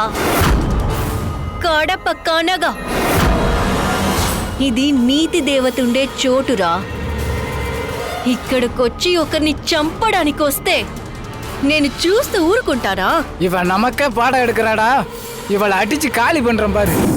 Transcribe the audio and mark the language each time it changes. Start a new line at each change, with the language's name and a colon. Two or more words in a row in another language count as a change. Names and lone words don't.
Telugu: కడప కనగా ఇది నీతి దేవతుండే చోటురా. ఇక్కడికొచ్చి ఒకరిని చంపడానికి వస్తే నేను చూస్తూ ఊరుకుంటారా?
Tamil: இவ நமக்கே பாடம் எடுக்கிறாடா. இவளை அடிச்சு காலி பண்றேன் பாரு.